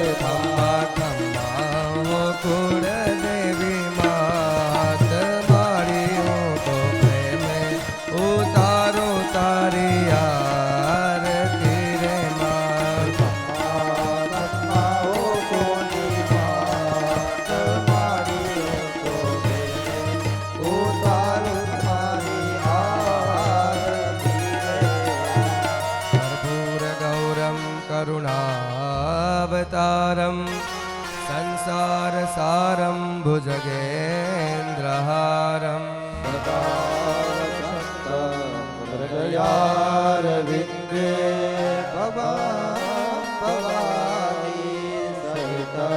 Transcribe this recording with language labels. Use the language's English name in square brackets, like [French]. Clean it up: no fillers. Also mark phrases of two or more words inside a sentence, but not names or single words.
[Gujarati] ખમ્મા ખમ્મા હો કુળ દેવી માત મારી હું તો પ્રેમે ઉતારો તારી આરતી રે માં હો મોરી માત મારી તો પ્રેમે ઉતાર તમારી આરતી રે [Sanskrit] कर्पूर गौरम करुणावतारम संसार सारम भुजगेन्द्रहारम हृदयार विंदे भवानी सहित